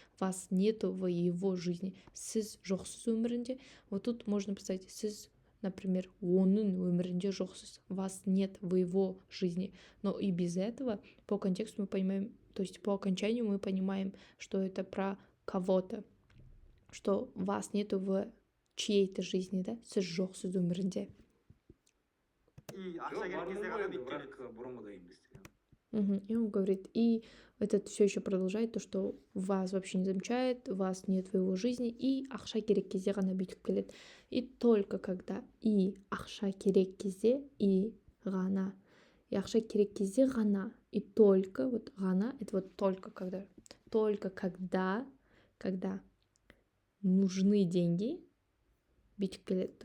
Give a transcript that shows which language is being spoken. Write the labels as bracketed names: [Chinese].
[Russian] Вас нету в его жизни. [Kazakh] Сіз жоқсыз өмірінде, [Russian] вот тут можно поставить сіз, например, [Kazakh] оның өмірінде жоқсыз, [Russian] вас нет в его жизни. Но и без этого по контексту мы понимаем, то есть по окончанию мы понимаем, что это про кого-то, что вас нету в чьей-то жизни, да, [Kazakh] сіз жоқсыз өмірінде. И ақша керек кезде ғана бүйтіп келеді. Бірақ бұрынғыдай емес деген. [Russian] И он говорит, и этот все еще продолжает то, что вас вообще не замечает, вас нет в его жизни, и [Kazakh] ақша керек кезде ғана бүйтіп келеді. [Russian] И только когда и [Kazakh] ақша керек кезде, [Russian] и [Kazakh] ғана, [Russian] и [Kazakh] ақша керек кезде ғана, [Russian] и только, вот ғана, это вот только когда нужны деньги, [Kazakh] бүйтіп келеді.